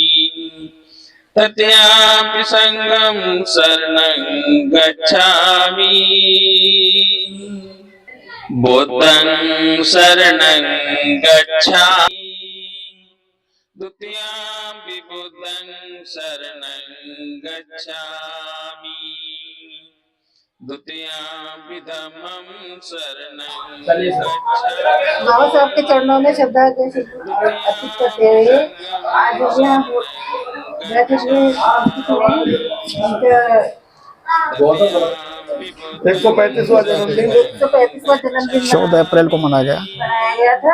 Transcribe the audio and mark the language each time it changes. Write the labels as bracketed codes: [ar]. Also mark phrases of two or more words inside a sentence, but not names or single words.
[pi] तृतीयाम्पि संघं शरणं गच्छामि बुद्धं शरणं गच्छामि द्वितीयाम्पि बुद्धं शरणं गच्छामि द्वितीयाम्पि धम्मं शरणं गच्छामि। [hi] बाबा साहब के चरणों में श्रद्धा के अर्पित करते हुए आज यहाँ बैठक में उनका 135वां जन्मदिन 14 अप्रैल को मनाया गया। मनाया गया था।